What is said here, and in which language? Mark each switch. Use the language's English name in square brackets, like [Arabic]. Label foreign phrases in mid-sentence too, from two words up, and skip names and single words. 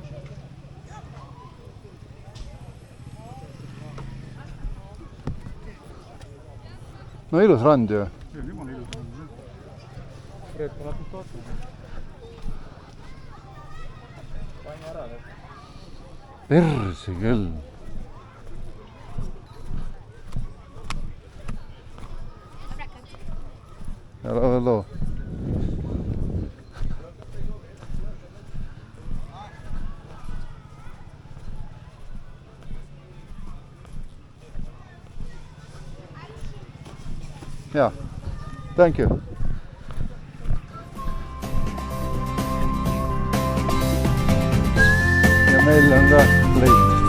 [Estonian] No ilus rand ju. Jumal ilus rand. Reet on natuke ootnud. Paini ära nüüd. Persi küll. [English] Hello. Yeah, thank you. [Estonian] Ja meil on ka leid.